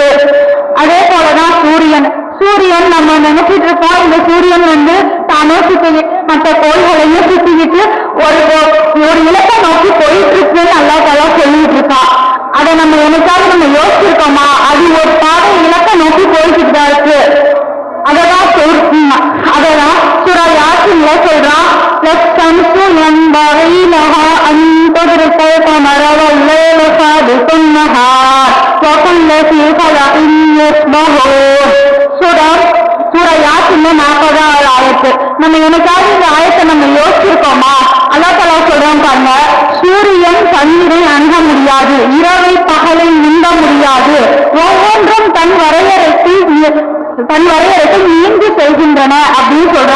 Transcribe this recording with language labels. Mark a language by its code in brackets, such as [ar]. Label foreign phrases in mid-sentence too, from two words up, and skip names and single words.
[ta] அதே போலதான் சூரியன் நம்ம நினைச்சிட்டு இருக்கோம், இந்த சூரியன் தானே சுத்திக்கிட்டு மற்ற கோள்களையும் சுத்திக்கிட்டு ஒரு இலக்கை நோக்கி போயிட்டு இருக்குன்னு [ar] الله تعالى [ta] சொல்லிட்டு இருக்கா. அதை நம்ம என்னைக்காவது நம்ம யோசிச்சிருக்கோமா? அது ஒரு பாதை இலக்கை நோக்கி போய்கிட்டு தான் இருக்கு. [ar] அததான் சூரா யாசின்ல ينبغي لها أن تدرك القمر والليل سابق النهار وكل في فلك يسبحون. [ta] சூரா யாசின் 40வது ஆயத்து. நம்ம எனக்காவது இந்த ஆயத்தை நம்ம யோசிச்சிருக்கோமா? [ar] الله تعالى [ta] சொல்றான் பாருங்க, சூரியன் தண்ணீரை அணுக முடியாது, இரவை பகலை நீந்த முடியாது, ஒவ்வொன்றும் தன் வரையறைக்கு நீந்தி செல்கின்றன அப்படின்னு சொல்றான்.